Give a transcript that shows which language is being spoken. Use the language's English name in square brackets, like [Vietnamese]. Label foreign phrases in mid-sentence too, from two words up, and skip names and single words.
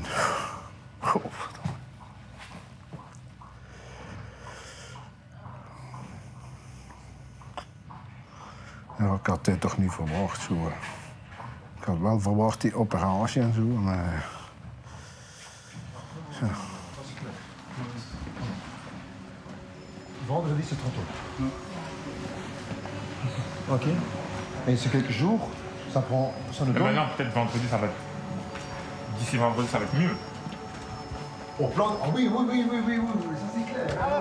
[Dutch] Godverdomme. Ja, ik had dit toch niet verwacht. Zo. Ik had wel verwacht die operatie en zo, maar... Ja. [French] Vendredi, c'est trop tôt. Ok. Et c'est quelques jours, ça nous donne... Maintenant, peut-être vendredi, ça va être... D'ici vendredi, ça va être mieux. Au plan... Ah oui, ça c'est clair.